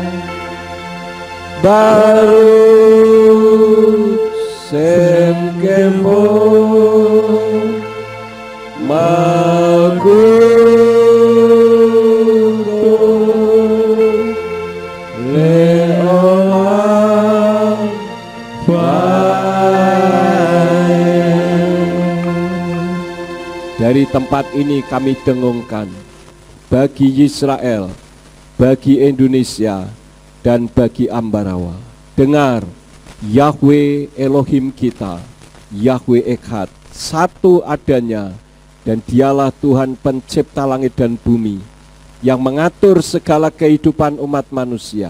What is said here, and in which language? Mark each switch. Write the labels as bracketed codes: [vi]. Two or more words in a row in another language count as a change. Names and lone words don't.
[he] ברוך שם כבוד מלכותו לעולם ועד. [id] Dari tempat ini kami dengungkan bagi Yisrael, bagi Indonesia, dan bagi Ambarawa. Dengar, Yahweh Elohim kita, [he] יהוה אחד, [id] satu adanya, dan dialah Tuhan pencipta langit dan bumi yang mengatur segala kehidupan umat manusia.